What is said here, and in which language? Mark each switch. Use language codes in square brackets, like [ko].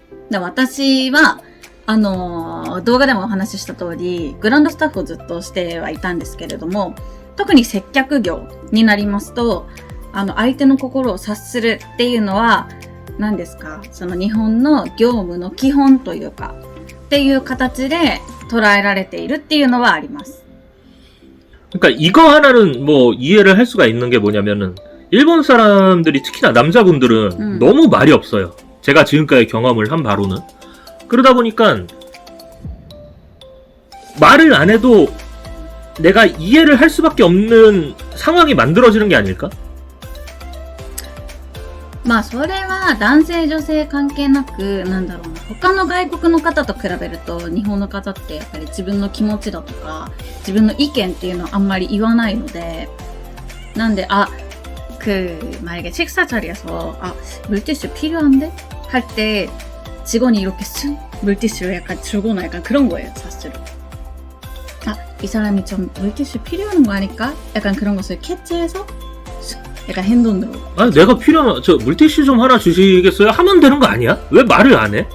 [ja] で私は動画でもお話しした通りグランドスタッフをずっとしてはいたんですけれども、特に接客業になりますと相手の心を察するっていうのは何ですか、その日本の業務の基本というかっていう形で捉えられているっていうのはあります。 [ko] 그러니까 이거 하나는 뭐 이해를 할 수가 있는 게 뭐냐면은 일본 사람들이 특히나 남자분들은 너무 말이 없어요. 제가 지금까지 경험을 한 바로는. 그러다 보니까 말을 안 해도 내가 이해를 할 수밖에 없는 상황이 만들어지는 게 아닐까? [ja] それは男性女性関係なく他の外国の方と比べると日本の方ってやっぱり自分の気持ちだとか自分の意見っていうのはあんまり言わないので、なんで [ko] 만약에 식사 자리에서 물티슈 필요한데? 할 때 직원이 이렇게 쓱 물티슈를 약간 주거나 약간 그런 거예요, 사실은. 이 사람이 좀 물티슈 필요한 거 아닐까? 약간 그런 것을 캐치해서 약간 핸돈으로. 내가 필요한 물티슈 좀 하나 주시겠어요? 하면 되는 거 아니야? 왜 말을 안 해?